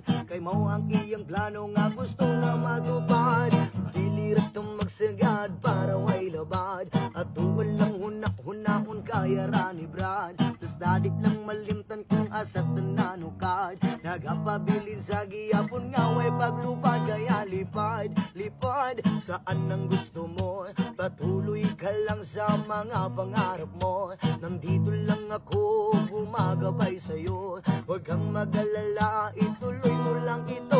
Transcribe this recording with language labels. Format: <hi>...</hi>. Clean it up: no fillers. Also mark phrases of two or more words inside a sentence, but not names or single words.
<ceb>Kay mao ang iyang plano nga gusto nga matupad. Dili ratong magsagad para way labad. At tuwal lang hunak-hunaon kaya ra ni Brad. Tas dadik lang malimtan kung asat nanukad. Nagapabilin sa giyapon nga way paglupad.</ceb> <tl>Kaya lipad, lipad saan ang gusto mo. Patuloy ka lang sa mga pangarap mo. Nandito lang ako gumagabay sa'yo. Huwag kang mag-alala, ituloy mo lang ito.</tl>